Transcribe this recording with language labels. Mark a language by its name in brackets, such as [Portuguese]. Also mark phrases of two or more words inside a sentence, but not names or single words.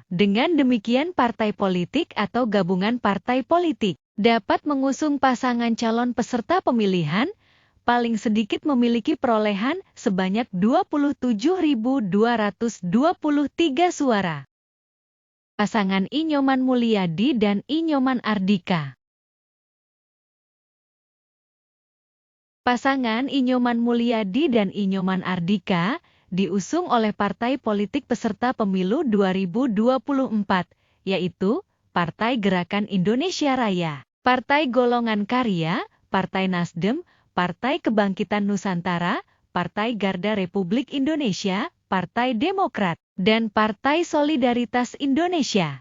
[Indonesian] Dengan demikian partai politik atau gabungan partai politik dapat mengusung pasangan calon peserta pemilihan paling sedikit memiliki perolehan sebanyak 27.223 suara. Pasangan I. Nyoman Mulyadi dan I. Nyoman Ardika. Pasangan I. Nyoman Mulyadi dan I. Nyoman Ardika diusung oleh partai politik peserta pemilu 2024, yaitu Partai Gerakan Indonesia Raya, Partai Golongan Karya, Partai Nasdem, Partai Kebangkitan Nusantara, Partai Garda Republik Indonesia, Partai Demokrat, dan Partai Solidaritas Indonesia.